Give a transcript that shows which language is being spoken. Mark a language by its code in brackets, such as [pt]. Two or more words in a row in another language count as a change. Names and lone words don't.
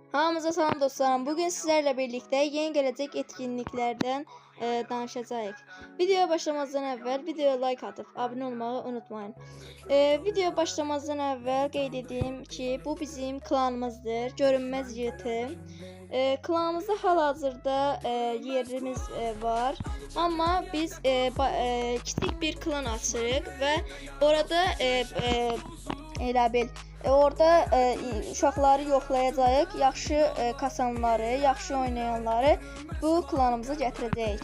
[az] Hamınıza salam dostlarım. [tr] Bugün sizlerle birlikte yeni gelecek etkinliklerden danışacağız. Videoya başlamazdan evvel videoya like atıp abone olmayı unutmayın. [az] Video başlamazdan evvel qeyd edeyim ki bu bizim klanımızdır. Görünmez yığıtı. Klanımızda hal-hazırda yerimiz var. Ama biz kiçik bir klan açırıq və orada elə bil orada uşaqları yoxlayacağıq, yaxşı kasanları, yaxşı oynayanları bu klanımıza gətirəcəyik.